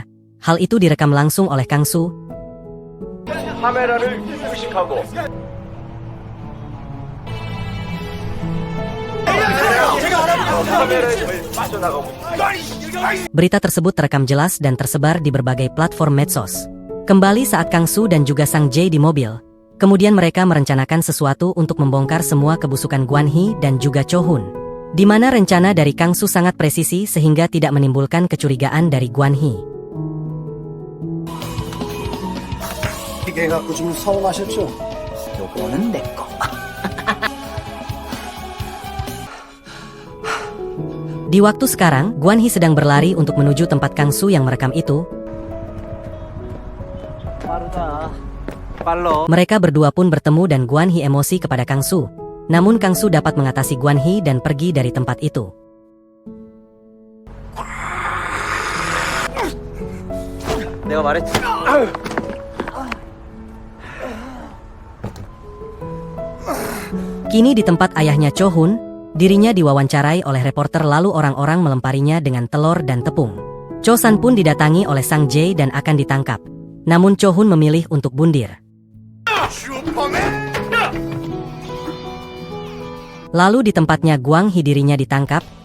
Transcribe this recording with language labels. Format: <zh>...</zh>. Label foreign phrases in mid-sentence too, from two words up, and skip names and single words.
<id>Hal itu direkam langsung oleh Kang Soo. Berita tersebut terekam jelas dan tersebar di berbagai platform medsos. Kembali saat Kang Soo dan juga Sang Jae di mobil. Kemudian mereka merencanakan sesuatu untuk membongkar semua kebusukan Guan Hee dan juga Cho Hun. Di mana rencana dari Kang Soo sangat presisi sehingga tidak menimbulkan kecurigaan dari Guan Hee.</id> <ko>이게 갖고 좀 서운하셨죠? 요거는 내 거.</ko> <id>Di waktu sekarang, Guan Hee sedang berlari untuk menuju tempat Kang Soo yang merekam itu. Mereka berdua pun bertemu dan Guan Hee emosi kepada Kang Soo. Namun Kang Soo dapat mengatasi Guan Hee dan pergi dari tempat itu.</id> <ko>내가 말했지.</ko> <id>Kini di tempat ayahnya Cho Hun, dirinya diwawancarai oleh reporter lalu orang-orang melemparinya dengan telur dan tepung. Cho San pun didatangi oleh Sang Jae dan akan ditangkap. Namun Cho Hun memilih untuk bundir. Lalu di tempatnya Guan Hee dirinya ditangkap.</id>